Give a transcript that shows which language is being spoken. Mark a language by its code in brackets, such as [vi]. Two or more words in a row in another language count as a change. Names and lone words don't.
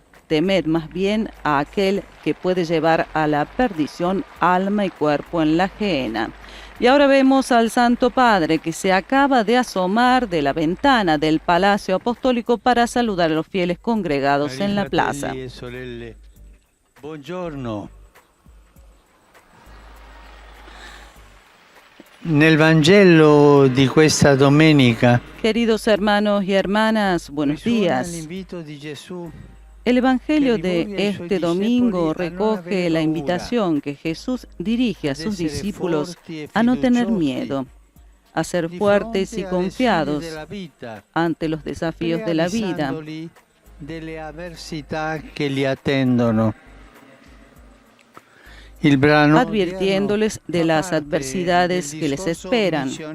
[es] Temed más bien a aquel que puede llevar a la perdición alma y cuerpo en la gehenna. Y ahora vemos al Santo Padre que se acaba de asomar de la ventana del Palacio Apostólico para saludar a los fieles congregados en la plaza. [it] Buongiorno. Nel Vangelo di questa domenica, [es] queridos hermanos y hermanas, buenos días. El Evangelio de este domingo recoge la invitación que Jesús dirige a sus discípulos a no tener miedo, a ser fuertes y confiados ante los desafíos de la vida, advirtiéndoles de las adversidades que les esperan.